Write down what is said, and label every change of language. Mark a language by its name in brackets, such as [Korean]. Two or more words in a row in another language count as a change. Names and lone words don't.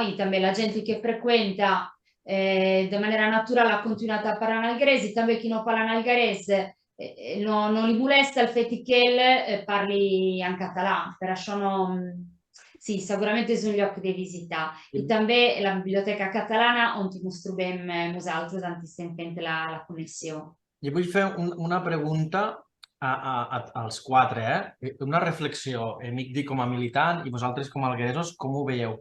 [Italian] E anche la gente che frequenta de maniera naturale ha continuato a parlare in algarese, també chi non parla in algarese non li molesta il fet che parli in català, [Catalan] per això sì, [Italian] sicuramente [Catalan] és un lloc de visitar. I també la Biblioteca Catalana on ens trobem nosaltres estem fent la connexió. Jo vull fer una pregunta als quatre, una reflexió, Migdi com a militant i vosaltres com a algueresos, com ho veieu?